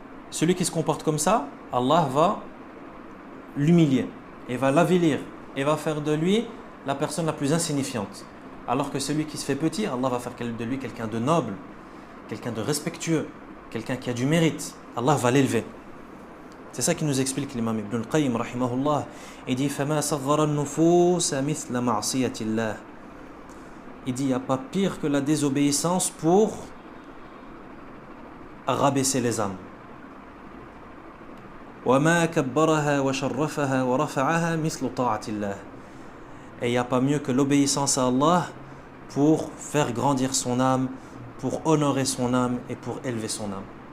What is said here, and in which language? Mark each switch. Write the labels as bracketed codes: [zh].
[fr] Celui qui se comporte comme ça, Allah va l'humilier et va l'avilir et va faire de lui la personne la plus insignifiante. Alors que celui qui se fait petit, Allah va faire de lui quelqu'un de noble, quelqu'un de respectueux, quelqu'un qui a du mérite. Allah va l'élever. C'est ça qui nous explique l'imam Ibn al-Qayyim rahimahullah. Il dit [ar] فَمَا صَغَّرَ النُّفُوسَ مِثْلَ مَعْصِيَةِ اللَّهِ. [fr] Il dit il n'y a pas pire que la désobéissance pour rabaisser les âmes. [ar] وَمَا كَبَّرَهَا وَشَرَّفَهَا وَرَفَعَهَا مِثْلُ طَاعَةِ اللَّهِ. [fr] Et il n'y a pas mieux que l'obéissance à Allah pour faire grandir son âme, pour honorer son âme et pour élever son âme.